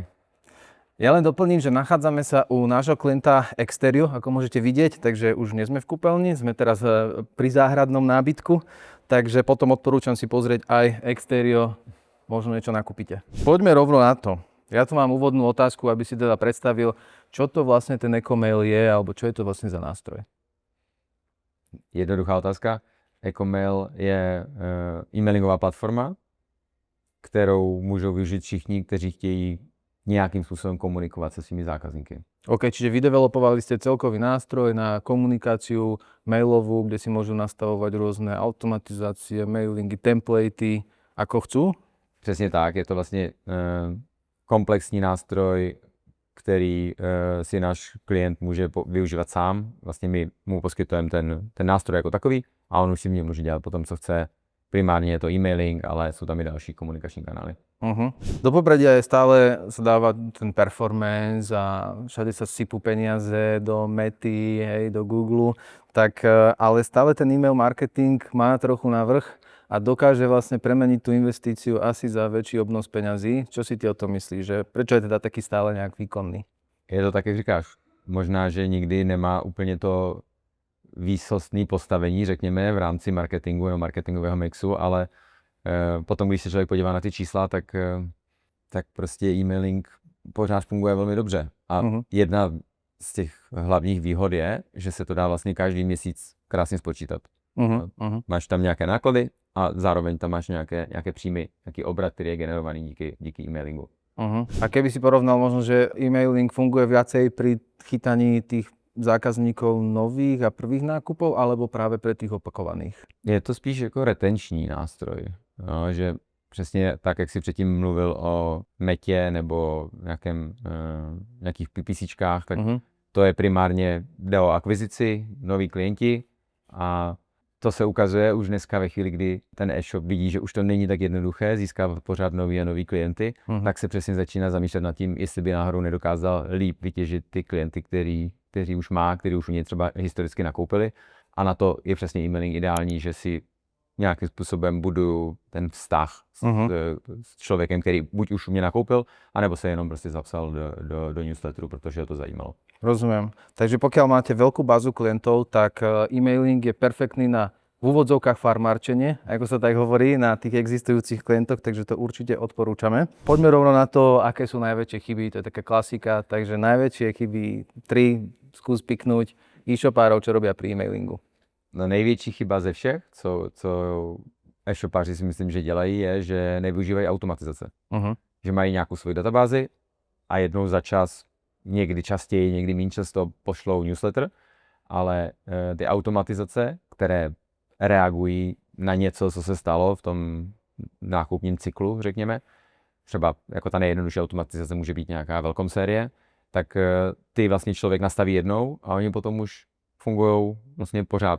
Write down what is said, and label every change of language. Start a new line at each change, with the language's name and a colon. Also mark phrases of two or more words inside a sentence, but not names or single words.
Slovak: Ja len doplním, že nachádzame sa u nášho klienta Exterio, ako môžete vidieť, takže už nie sme v kúpeľni, sme teraz pri záhradnom nábytku, takže potom odporúčam si pozrieť aj Exterio, možno niečo nakúpite. Poďme rovno na to. Ja tu mám úvodnú otázku, aby si teda predstavil, čo to vlastne ten Ecomail je, alebo čo je to vlastne za nástroj.
Czech: Jednoduchá otázka. Ecomail je e-mailingová platforma, kterou můžou využít všichni, kteří chtějí nějakým způsobem komunikovat se svými zákazníky. OK, čiže vydevelopovali ste celkový nástroj na komunikáciu mailovú, kde si môžu nastavovať rôzne automatizácie, mailingy, templatey, ako chcú? Přesně tak, je to vlastně komplexní nástroj, který si náš klient může využívat sám. Vlastně my mu poskytujeme ten nástroj jako takový a on už si v něm může dělat potom, co chce. Primárně je to e-mailing, ale jsou tam i další komunikační kanály.
Slovak: Do popredia je stále sa dáva ten performance a všade sa sypú peniaze do Mety, hej, do Google, tak ale stále ten
English: e-mail marketing
Slovak: má trochu navrch a dokáže vlastne premeniť tú investíciu asi za väčší obnos peňazí. Čo si ty o tom myslíš, že prečo je teda taký stále nejak výkonný?
Czech: Je to tak, jak říkáš. Možná, že nikdy nemá úplně to výsostné postavení, řekněme, v rámci marketingu nebo marketingového mixu, ale potom, když se člověk podívá na ty čísla, tak prostě e-mailing pořád funguje velmi dobře. A jedna z těch hlavních výhod je, že se to dá vlastně každý měsíc krásně spočítat. Máš tam nějaké náklady a zároveň tam máš nějaké příjmy, nějaký obrat, který je generovaný díky e-mailingu.
Slovak: A keby si porovnal možno, že e-mailing funguje viacej pri chytaní tých zákazníkov nových a prvých nákupov, alebo práve pre tých opakovaných?
Czech: Je to spíš jako retenční nástroj, no, že přesně tak, jak jsi předtím mluvil o Metě nebo nějakých PPCčkách, tak to je primárně jde o akvizici, noví klienti a to se ukazuje už dneska ve chvíli, kdy ten e-shop vidí, že už to není tak jednoduché získávat pořád nový a nový klienty, tak se přesně začíná zamýšlet nad tím, jestli by náhodou nedokázal líp vytěžit ty klienty, kteří už má, kteří už u něj třeba historicky nakoupili. A na to je přesně e-mailing ideální, že si nějakým způsobem buduju ten vztah s člověkem, který buď už u mě nakoupil, anebo se jenom prostě zapsal do newsletteru, protože ho to zajímalo.
Slovak: Rozumiem. Takže pokiaľ máte veľkú bázu klientov, tak e-mailing je perfektný na v úvodzovkách farmárčenie, ako sa tak hovorí, na tých existujúcich klientoch, takže to určite odporúčame. Poďme rovno na to, aké sú najväčšie chyby, to je taká klasika, takže najväčšie chyby 3 skús piknúť e-shopárov, čo robia pri e-mailingu.
Czech: No největší chyba ze všech, co e-shopáři si myslím, že dělají, je, že nevyužívají automatizace. Že mají nějakou svoji databázi a jednou za čas, někdy častěji, někdy méně často pošlou newsletter, ale ty automatizace, které reagují na něco, co se stalo v tom nákupním cyklu, řekněme, třeba jako ta nejjednodušší automatizace může být nějaká velkom série, tak ty vlastně člověk nastaví jednou a oni potom už fungují vlastně pořád.